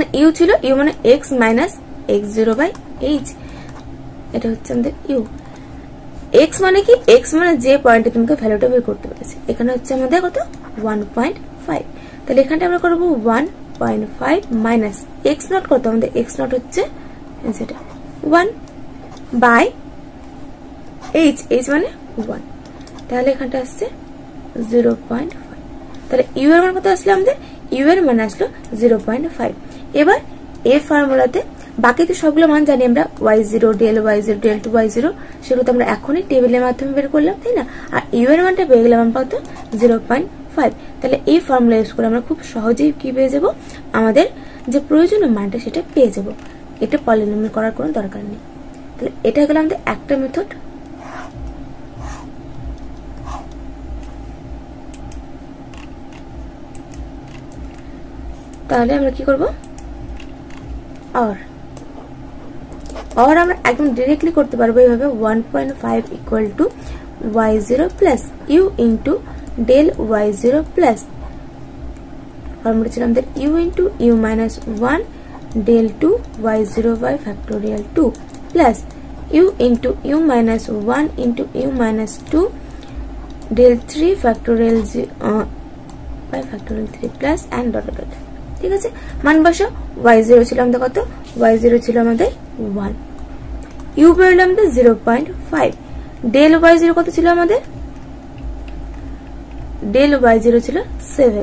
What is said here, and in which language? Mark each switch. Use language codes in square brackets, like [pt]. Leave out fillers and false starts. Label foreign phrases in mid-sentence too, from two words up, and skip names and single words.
[bn] u ছিল u মানে [en] x minus x0 by h [bn] এটা হচ্ছে আমাদের u x মানে কি x মানে যে পয়েন্টে তোমাকে ভ্যালুটা বের করতে বলেছে এখানে হচ্ছে আমাদের কত 1.5 তাহলে এখানটা আমরা করব 1.5 মাইনাস x0 কত আমাদের x0 হচ্ছে যেটা 1 বাই h মানে 1 তাহলে এখানটা আসছে 0.5 তাহলে u এর মান কত আসলে আমাদের ইউ এর মান আসলো 0.5। এবার এই ফর্মুলাতে বাকি তো সবগুলো মান জানি আমরা, [en] y0 del y0 del 2y0, [bn] সেগুলো তো আমরা এখনই টেবিলের মাধ্যমে বের করলাম, তাই না? আর ইউ এর মানটা পেয়ে গেলাম কত, 0.5। তাহলে এই ফর্মুলা ইউজ করে আমরা খুব সহজেই কি পেয়ে যাব, আমাদের যে প্রয়োজনীয় মানটা সেটা পেয়ে যাব। এটা পলিনোমিয়াল করার কোনো দরকার নেই। তাহলে এটা গেল আমাদের একটা মেথড। তাহলে আমরা কি করব, और আমরা একদম ডাইরেক্টলি করতে পারবো এইভাবে, 1.5 ইকুয়াল [en] to y0 plus u into del y0 plus [bn] ফর্মুলা ছিল আমাদের [en] u into u minus 1 del 2 y0 by factorial 2 plus u into u minus 1 into u minus 2 del 3 factorial by factorial 3 plus and dot dot. [bn] ঠিক আছে, মান বসাও। y0 ছিল আমাদের কত, y0 ছিল আমাদের 1, u বেরোলো আমাদের 0.5, ডেল y0 কত ছিল আমাদের, ডেল y0 ছিল 7।